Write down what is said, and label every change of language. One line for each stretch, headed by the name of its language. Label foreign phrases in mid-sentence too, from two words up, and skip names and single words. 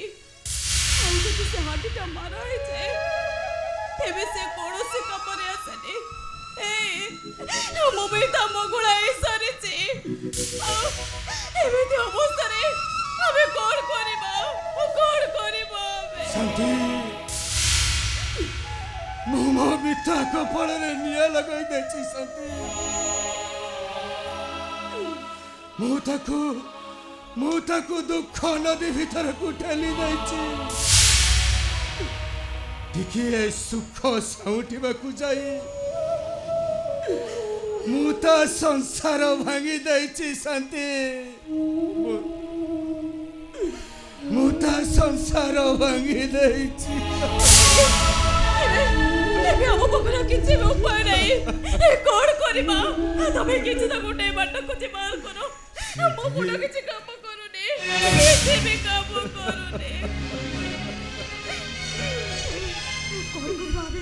Odia: ଆଉ ଯଦି ସେ ହାଣ୍ଡିଟା ମାରା ହେଇଯାଏ ତେବେ ସେ କୌଣସି କାମରେ ଆସେନି। ମୋ ବିତା ମଗୁଳା ହେଇ ସାରିଛି। ଆଉ ଏମିତି ଅବସ୍ଥାରେ ଆମେ କଣ କରିବା? ଆମେ ଶାନ୍ତି ମୋ ବିତା କପାଳ ରେ ନିଆଁ ଲଗାଇ ଦେଇଛି। ଶାନ୍ତି ମୁଁ ତାକୁ ଦୁଃଖ ନଦୀ ଭିତର କୁ ଠେଲି ଦେଇଛି। ଦେଖିଏ ସୁଖ ସାଉଟିବା କୁ ଯାଇ ମୁଁ ତା ସଂସାର ଭାଙ୍ଗି ଦେଇଛି। ଶାନ୍ତି ମୁଁ ତା ସଂସାର ଭାଙ୍ଗି ଦେଇଛି। ଏବେ ଆମ ପାଖରେ କିଛି ବି ଉପାୟ ନାହିଁ। କଣ କରିବା? ତମେ କିଛି ତ ଗୋଟେ ବାଟ ଖୋଜି ବାହାର କର। ମୋ ମୁଣ୍ଡ କିଛି କାମ କରୁନି। କିଛି ବି କାମ କରୁନି। କଣ କରିବା ଆମେ?